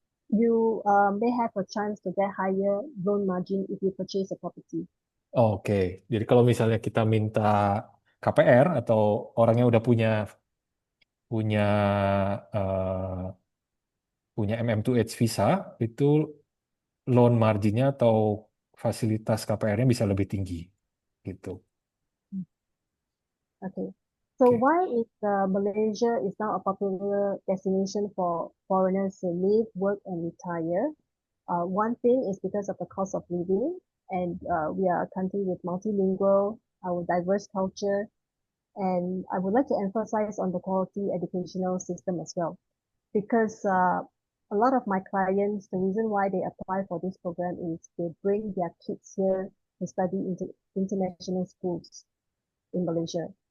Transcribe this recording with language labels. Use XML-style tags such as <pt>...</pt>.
<en>You may have a chance to get higher loan margin if you purchase a property.</en> <id>Oke, jadi kalau misalnya kita minta KPR atau orangnya udah punya punya eh, punya MM2H visa, itu loan marginnya atau fasilitas KPR-nya bisa lebih tinggi, gitu.</id> <en>Okay. So why is Malaysia is now a popular destination for foreigners to live, work, and retire? One thing is because of the cost of living, and we are a country with multilingual, our diverse culture, and I would like to emphasize on the quality educational system as well, because a lot of my clients, the reason why they apply for this program is they bring their kids here to study into international schools in Malaysia.</en>